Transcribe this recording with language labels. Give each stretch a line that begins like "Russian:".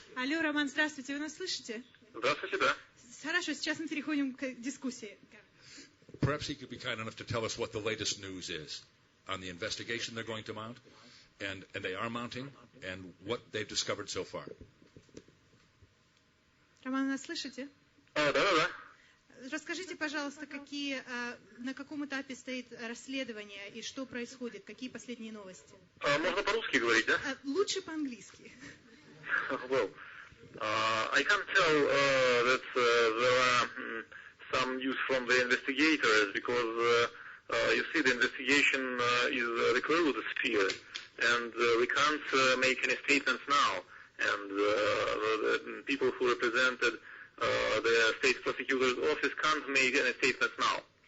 Russian: Алло, Роман, здравствуйте. Вы нас слышите? Здравствуйте, да. Хорошо, сейчас мы переходим к дискуссии.
English: Perhaps he could be kind enough to tell us what the latest news is on the investigation they're going to mount, and they are mounting, and what they've discovered so far.
Russian: Роман, нас слышите? Да. Расскажите, пожалуйста, на каком этапе стоит расследование и что происходит, какие последние новости? Можно по-русски говорить, да? Лучше по-английски.
English: Well, I can tell that there are some news from the investigators because you see the investigation is the closed sphere and we can't make any statements now, and the people who represented the state prosecutor's office can't make any statements now.